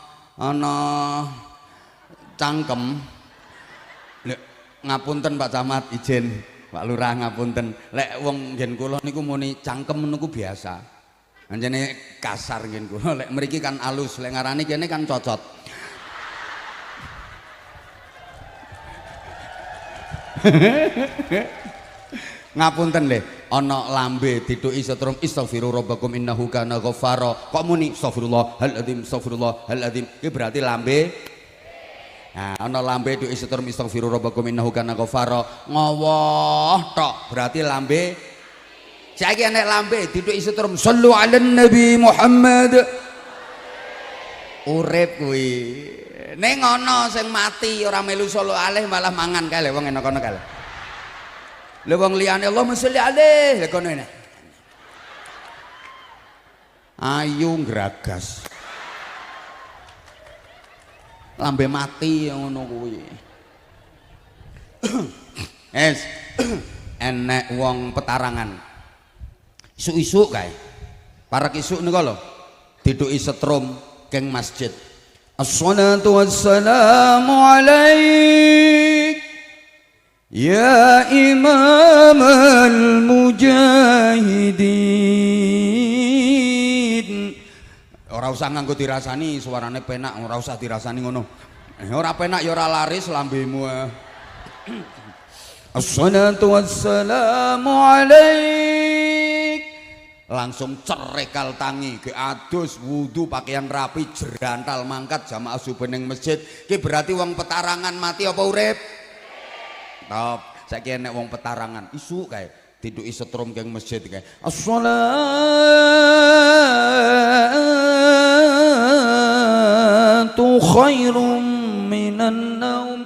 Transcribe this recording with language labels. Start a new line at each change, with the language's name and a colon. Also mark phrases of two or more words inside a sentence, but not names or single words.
Javanese: cangkem lek ngapunten Pak Camat izin Pak Lurah ngapunten lek wong ngen kula niku muni cangkem niku biasa anjene kasar ngen kula lek mriki kan alus lek ngarani kene kan cocot ngapunten le ana lambe dituki setrum
Arabic: istaghfiru rabbakum innahu kana ghaffara
Javanese: kok muni astagfirullahaladzim iki berarti lambe nah ana lambe dituki setrum
Arabic: istaghfiru rabbakum innahu kana ghaffara
Javanese: ngowoh tok berarti lambe saiki enek lambe dituki setrum
Arabic: sallu ala nabi Muhammad
Javanese: urip kuwi ning ana sing mati ora melu
Arabic: sallu alaihi
Javanese: malah mangan kae wong enak-enak kae lha wong liyane
Arabic: Allahumma sholli alaihi
Javanese: lha kono enak ayu ngragas lambe mati ngono kuwi enek wong petarangan isuk-isuk kae parek isuk niku lho diduki setrum keng masjid
Arabic: assalatu wassalamu alaik ya imam
Javanese: al-mujahidin ora usah nganggo dirasani suarane penak ora usah dirasani ngono ora penak ya ora laris lambemu
Arabic: assalatu wassalamu alaik
Javanese: langsung cerekal tangi ke adus wudu pakaian rapi jerantal mangkat jamaah subuh ning masjid ki berarti wong petarangan mati apa urip Top. Saiki enek wong petarangan isu kae diduki setrum keng masjid kae.
Arabic: As-shalatu khairum minan naum.